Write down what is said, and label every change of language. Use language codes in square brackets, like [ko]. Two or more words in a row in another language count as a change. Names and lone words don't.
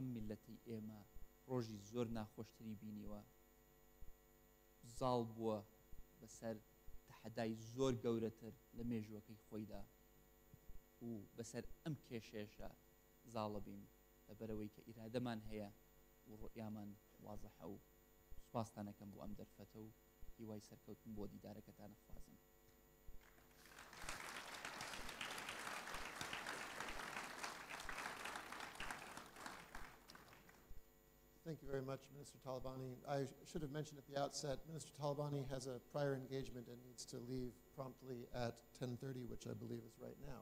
[ckb] میلەتی ئێمە ڕۆژی زۆر ناخۆشتری بینیوە زاڵ بووە بەسەر تەحەدای زۆر گەورەتر لە مێژوەکەی خۆیدا و بەسەر ئەم کێشێشە زاڵە بین لەبەرەوەی کە ئیرادەمان هەیە و ڕۆیامان وازەحە و سوپاستانەکەم بۆ ئەم دەرفەتە و هیوای سەرکەوتن بۆ دیدارەکەتان خوازم. [en] Thank you very much, Minister Talabani. I should have mentioned at the outset, Minister Talabani has a prior engagement and needs to leave promptly at 10:30, which I believe is right now.